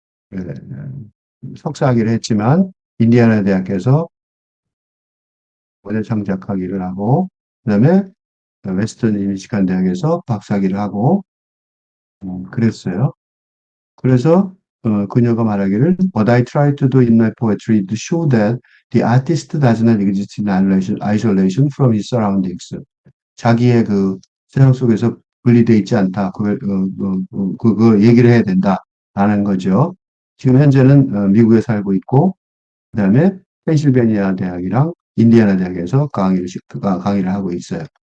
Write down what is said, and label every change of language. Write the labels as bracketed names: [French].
[Korean] 그, 석사학위를 했지만 인디애나 대학에서 모델 창작학위를 하고 그다음에 웨스턴 미시간 대학에서 박사학위를 하고 그랬어요. 그래서 그녀가 말하기를 [English] What I try to do in my poetry to show that the artist does not exist in isolation from his surroundings. [Korean] 자기의 그 세상 속에서 분리되어 있지 않다. 그거 얘기를 해야 된다라는 거죠. 지금 현재는 미국에 살고 있고 그다음에 펜실베니아 대학이랑 인디애나 대학에서 강의를 하고 있어요.